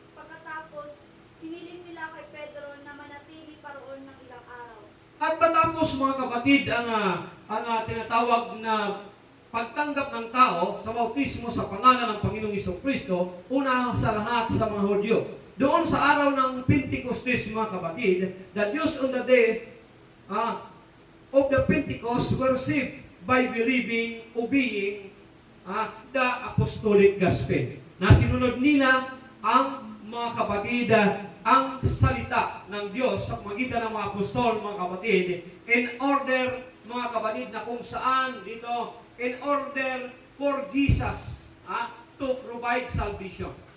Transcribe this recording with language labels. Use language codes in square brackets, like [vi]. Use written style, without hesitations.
[tl] Pagkatapos, hiniling nila kay Pedro na manatili pa roon ng ilang araw. At matapos, mga kapatid, ang tinatawag na pagtanggap ng tao sa bautismo sa pangalan ng Panginoong Jesucristo, una sa lahat sa mga Hudyo. Doon sa araw ng Pentecostes, mga kapatid, [en] the Jews on the day of the Pentecost were received by believing, obeying the apostolic gospel. [tl] Na sinunod nila ang mga kapatid, ang salita ng Diyos sa pamagitan ng mga apostol, mga kapatid, [en] in order, [tl] mga kapatid, na kung saan dito, [en] in order for Jesus to provide salvation.